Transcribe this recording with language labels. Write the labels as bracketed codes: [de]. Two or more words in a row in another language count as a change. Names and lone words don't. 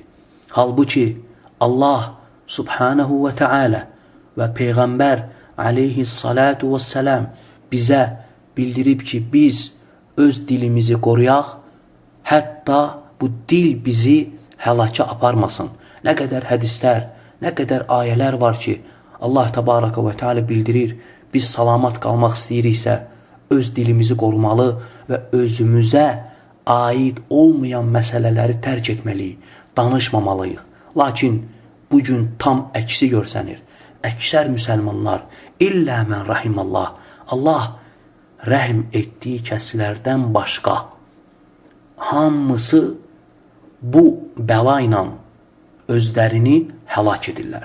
[az] Halbuki Allah [ar] سبحانه وتعالى [az] ve Peygamber [ar] عليه الصلاة والسلام [az] bize bildirib ki biz öz dilimizi koruyaq, hətta bu dil bizi həlaka aparmasın. Ne kadar hadisler, ne kadar ayələr var ki Allah [ar] تبارك وتعالى [az] bildirir, biz salamat qalmaq istəyiriksə öz dilimizi korumalı ve özümüze ait olmayan məsələləri tərk etməliyik, danışmamalıyıq. Lakin bugün tam əksi görsənir. Əksər müsəlmanlar, illə mən rahimallah, Allah rəhm etdiyi kəslərdən başqa hamısı bu bəla ilə özlərini həlak edirlər.